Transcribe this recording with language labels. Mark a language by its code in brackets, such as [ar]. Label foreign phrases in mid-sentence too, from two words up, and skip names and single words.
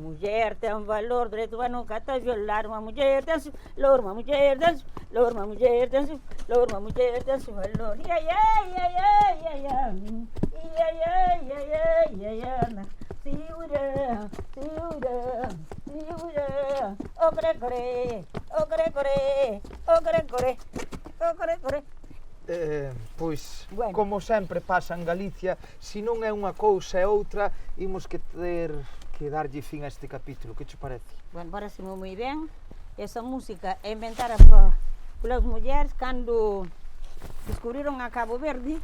[pt] Mulher tem valor, direito humano que está violado. Uma mulher tem seu valor, uma mulher tem seu valor, uma mulher tem seu valor, uma mulher tem seu valor. Ia, ia, ia, ia, ia, ia, ia, ia, ia, ia, ia, segura, segura, segura. O core, o core, core, o core, core, o core, core. [gl] Pois, Bueno. como sempre pasa en Galicia, se non é unha cousa e outra, imos que ter que darlle fin a este capítulo. Que che parece? Bueno, parece-me moi ben. [pt] Essa música é inventada pelas mulheres cando descubriron a Cabo Verde.